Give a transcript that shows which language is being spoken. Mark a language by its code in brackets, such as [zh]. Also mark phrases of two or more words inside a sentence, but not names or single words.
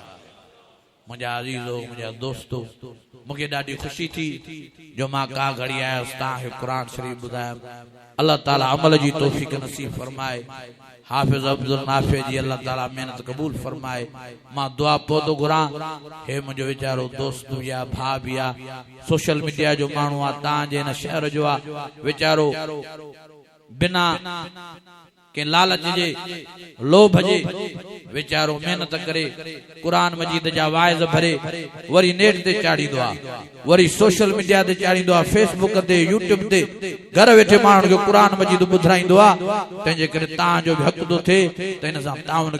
[sd] मुंहिंजा अज़ीज़ो मुंहिंजा दोस्तो मूंखे ॾाढी ख़ुशी थी जो मां का घड़ी आयुसि तव्हांखे क़ुरान शरीफ़ ॿुधायमि। अल्लाह ताला अमल जी तौफ़ीक़ नसीब फरमाए। हाफ़िज़ अब्दुल नाफ़े जी अल्लाह ताला मेहनत क़बूल फरमाए। मां दुआ पोइ घुरां हे मुंहिंजो वीचारो दोस्त या भाउ बि आहे [en] social media [sd] जो माण्हू आहे तव्हांजे हिन शहर जो आहे वीचारो बिना के लालच जे लोभ जे वीचारो मेहनत करे कुरान मजीद जा वाइज़ भरे वरी नेट ते चाड़ींदो आहे वरी [en] social media [sd] ते चाड़ींदो आहे फेसबुक ते यूट्यूब ते घर वेठे माण्हुनि खे कुरान मजीद ॿुधाईंदो आहे। तंहिंजे करे तव्हांजो बि हक़ थो थिए त हिन सां ताउन